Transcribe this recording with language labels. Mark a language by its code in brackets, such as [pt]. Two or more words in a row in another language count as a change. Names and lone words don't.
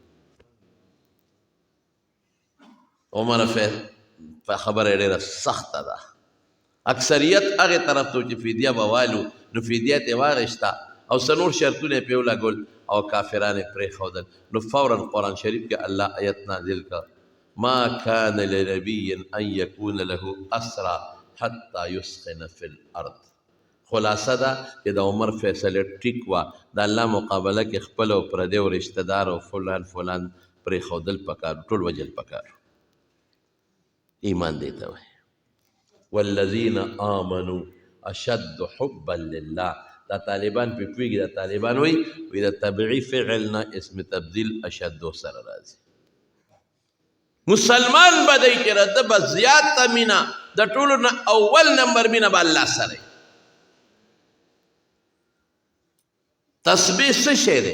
[ps] عمر خبره ډېره سخته ده اکثریت هغې طرف ته چې فدیه به والو نو فدیه ترې واخېسته او څه نور شرطونه یې پرې ولګول او کافران یې پرېښودل نو فورا قرآن شریف کې الله آیت نازل کړ [ar] ما كان لنبي ان يكون له اسرى حتى يسخن في الارض. [ps] خلاصه دا چې د عمر فیصله ټیک وه، د الله مقابله کې خپل او پردی او رشته دار او فلان فلان پرېښودل پکار، ټول وجل پکار. ایمان دی ته وایي. [ar] والذین آمنوا اشد حبا لله. [ps] دا طالبان پې پوهېږي، دا طالبان وایي د طبعي فعل نه اسم تبدیل اشدو سره راځي. مسلمان به دی چې د به زیاته مینه د ټولو نه اول نمبر مینه به الله سره. تسبیح څه شی دی؟